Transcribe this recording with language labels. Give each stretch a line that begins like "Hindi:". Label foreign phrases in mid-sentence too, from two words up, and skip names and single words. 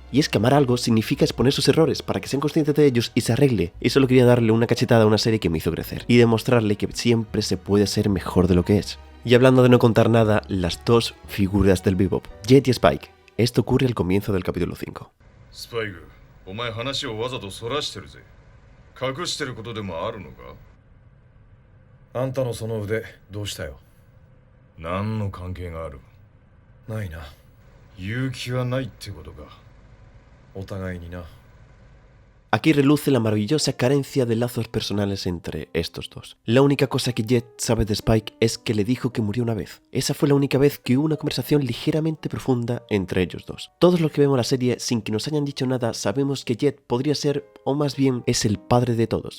Spanish: Y es que amar algo significa exponer sus errores para que sean conscientes de ellos y se arregle. Y solo quería darle una cachetada a una serie que me hizo crecer y demostrarle que siempre se puede ser mejor de lo que es. Y hablando de no contar nada, las dos figuras del bebop, Jet y Spike. Esto ocurre al comienzo del capítulo 5. Spike,
Japanese: お前話をわざとそらしてるぜ。隠してることでもあるのか？あんたのその腕どうしたよ？何の関係がある？ないな。勇気はないってことか。お互いにな。
Spanish: Aquí reluce la maravillosa carencia de lazos personales entre estos dos. La única cosa que Jet sabe de Spike es que le dijo que murió una vez. Esa fue la única vez que hubo una conversación ligeramente profunda entre ellos dos. Todos los que vemos la serie sin que nos hayan dicho nada sabemos que Jet podría ser, o más bien es el padre de todos.